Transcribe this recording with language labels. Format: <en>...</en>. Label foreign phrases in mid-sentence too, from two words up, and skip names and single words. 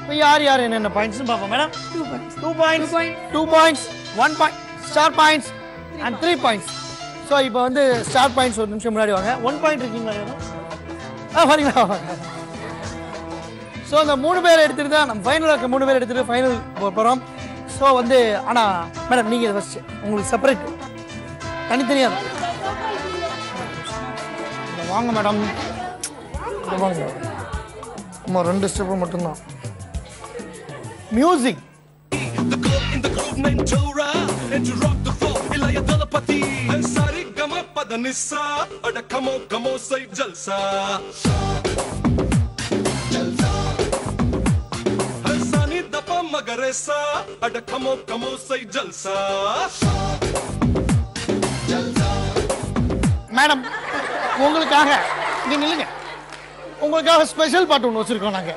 <ta>யார் யார் என்னென்ன பாயிண்ட்ஸ் பார்ப்போம் மேடம்.</ta> <en>2 points 2 points 1 point star points and 3 points.</en> <ta>ஸோ இப்போ வந்து</ta> <en>star points</en> <ta>ஒரு நிமிஷம் முன்னாடி வாங்க. 1 point இருக்கீங்களா யாரும்? வரீங்களா? ஸோ அந்த 3 பேர் எடுத்துட்டு தான் நம்ம ஃபைனல் இருக்க 3 பேர் எடுத்துட்டு ஃபைனல் போகிறோம். ஸோ வந்து ஆனால் மேடம் நீங்கள் ஃபஸ்ட்டு உங்களுக்கு செப்பரேட் தனித்தனியாக வாங்க மேடம். வாங்க ஆமா 2 ஸ்டெப் மட்டும்தான். மியூசிக் मगरेसा अड खमो खमो सही जलसा. மேடம் உங்களுக்காக இங்க நில்லுங்க. உங்களுக்காக ஸ்பெஷல் பாட்டு ஒன்று வச்சிருக்கோம் நாங்க.</ta>